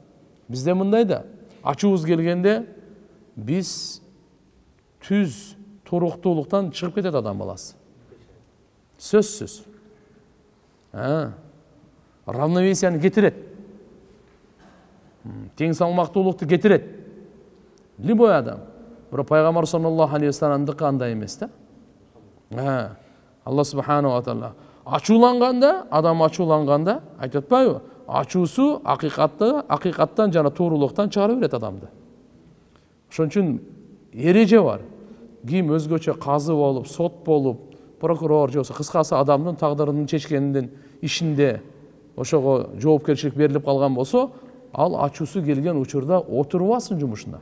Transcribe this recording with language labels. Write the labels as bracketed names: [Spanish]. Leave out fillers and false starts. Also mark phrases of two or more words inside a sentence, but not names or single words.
[Kyrgyz] Бизде мындай да, ачуубуз келгенде биз түз туруктуулуктан чыгып кетет адам баласы. Сөзсүз. Равновесияны кетирет. Тең салмактуулукту кетирет. Любой адам. Бирок пайгамбар [Arabic] صلى الله عليه وسلم [Kyrgyz] андай эмес да. [Arabic] الله سبحانه وتعالى [Kyrgyz] ачууланганда, адам ачууланганда, айтып атпайбы? Ачуусу акыйкаттан жана туурулуктан чыгарып берет адамды. Ошон үчүн эреже бар. Ким өзгөчө казы болуп, сот болуп, прокурор же болсо кыскасы адамдын тагдырын чечкендин ишинде ошого жоопкерчилик берилип калган болсо, ал ачуусу келген учурда отурбасын жумушуна.